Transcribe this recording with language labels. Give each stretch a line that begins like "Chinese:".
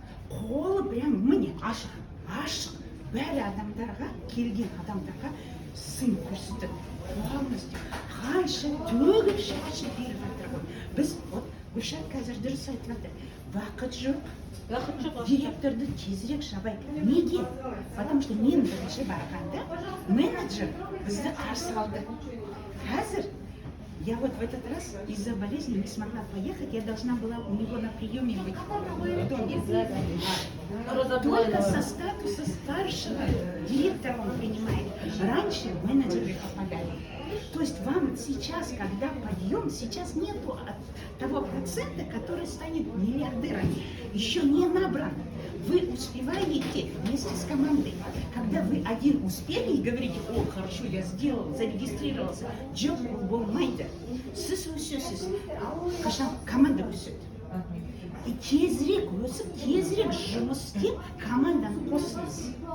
Kazakh: Қолы прям міне ашық. Бәрі адамдарға, келген адамдарға сын көрсетіп,
Russian: полностью
Kazakh: қанша төгіп шашып беріп жатыр ғой. Біз, вот, Гүлшат қазір дұрыс айтып жатыр, уақыт жоқ. Директорды тезірек шабайық. Неге?
Russian: Потому что
Kazakh: мен бірінші барғанда менеджер бізді қарсы алды. Қазір
Russian: я вот в этот раз из-за болезни не смогла поехать, я должна была у него на приеме быть в доме. Только со статуса старшего директора он принимает. Раньше менеджеры попадали. То есть вам сейчас, когда подъем, сейчас нету того процента, который станет миллиардерами. Еще не набран. Вы успеваете вместе с командой. Когда вы один успели и говорите, о, хорошо, я сделал, зарегистрировался,
Kazakh: джоб болмайды. Сіз өсесіз, қашан команда өседі. И тезірек жұмыс істеп, команданы қосыңыз.